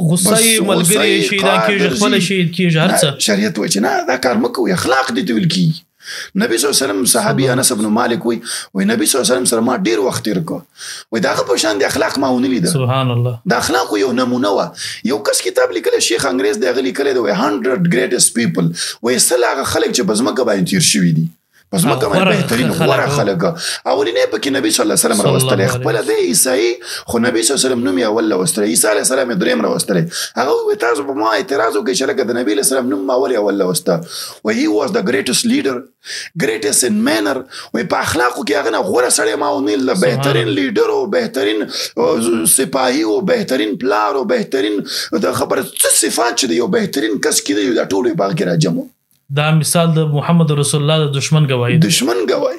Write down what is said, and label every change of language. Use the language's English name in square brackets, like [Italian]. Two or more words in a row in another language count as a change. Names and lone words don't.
[Pashto] غصه یې ملګری شهیدان کېږي، خپله شهید کېږي، هر څه. شریعت وایي چې نه، دا کار مه کوئ، اخلاق دې ته ویل کېږي. نبی [Arabic] صلی الله علیه وسلم [Pashto] صحابي انس بن مالک وایي نبی [Arabic] صلی الله علیه وسلم [Pashto] سره ما ډېر وخت تېر کړ، وایي د هغه په شان د اخلاق ما ونه لیده. [Arabic] سبحان الله. [Pashto] د اخلاقو یو نمونه وه. یو کس کتاب لیکلی، شیخ انګریز دی، هغه لیکلی دی 100 [English] greatest people، [Pashto] وایي 100 هغه خلک چې په ځمکه باندې تېر شوي دي، په ځمکه باندې بهترین غوره خلک. اولینی پکې نبي [Arabic] صلی الله علیه وسلم [Pashto] راوستلی، خپله دی عیسایي، خو نبي [Arabic] صلی الله علیه وسلم [Pashto] نوم یې اول راوستلی، عیسی [Arabic] علیه السلام [Pashto] یې درېیم راوستلی. هغه وایي تاسو په ما اعتراض وکړئ چې لکه د نبي [Arabic] علیه السلام [Pashto] نوم ما ولې اول راوسته. [English] وایي he was the greatest leader، greatest in manner. [Pashto] وایي په اخلاقو کې هغه نه غوره سړی ما ونه لیده، بهترین لیډر او بهترین سپاهي او بهترین پلار او بهترین د خبره څه صفات چې د یو بهترین کس کې دی، دا ټول یې په هغه کې راجمع. دا مثال د محمد [Arabic] رسول الله [Pashto] د دشمن گواهی، دشمن گواهی.